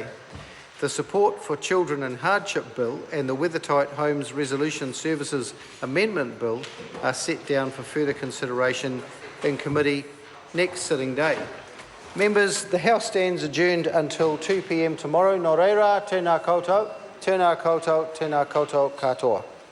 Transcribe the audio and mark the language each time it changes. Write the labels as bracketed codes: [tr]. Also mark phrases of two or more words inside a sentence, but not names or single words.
[en] The Support for Children in Hardship Bill and the Weathertight Homes Resolution Services Amendment Bill are set down for further consideration in committee next sitting day. Members, the House stands adjourned until 2 p.m. tomorrow. [mi] Nō reira, tēnā koutou, tēnā koutou, tēnā koutou katoa.